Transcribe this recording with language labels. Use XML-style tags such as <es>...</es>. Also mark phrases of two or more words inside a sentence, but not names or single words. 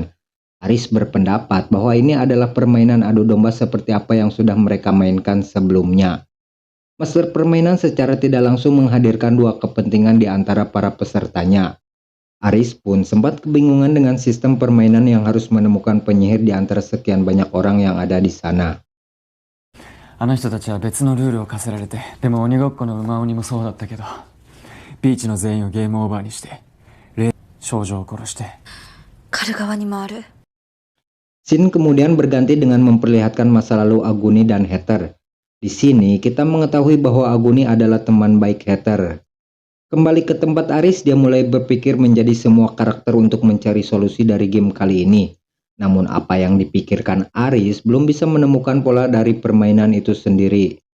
<id>Aris berpendapat bahwa ini adalah permainan adu domba seperti apa yang sudah mereka mainkan sebelumnya. Master permainan secara tidak langsung menghadirkan dua kepentingan di antara para pesertanya. Aris pun sempat kebingungan dengan sistem permainan yang harus menemukan penyihir di antara sekian banyak orang yang ada di sana.</id> <ja>あの人たちは別のルールを課せられて、でも鬼ごっこの馬鬼もそうだったけど、ビーチの全員をゲームオーバーにして、少女を殺して。狩る側に回る。</ja> <id>Scene kemudian berganti dengan memperlihatkan masa lalu Aguni dan Heather. Di sini kita mengetahui bahwa Aguni adalah teman baik Heather. Kembali ke tempat Aris, dia mulai berpikir menjadi semua karakter untuk mencari solusi dari game kali ini. Namun apa yang dipikirkan Aris belum bisa menemukan pola dari permainan itu sendiri.</id>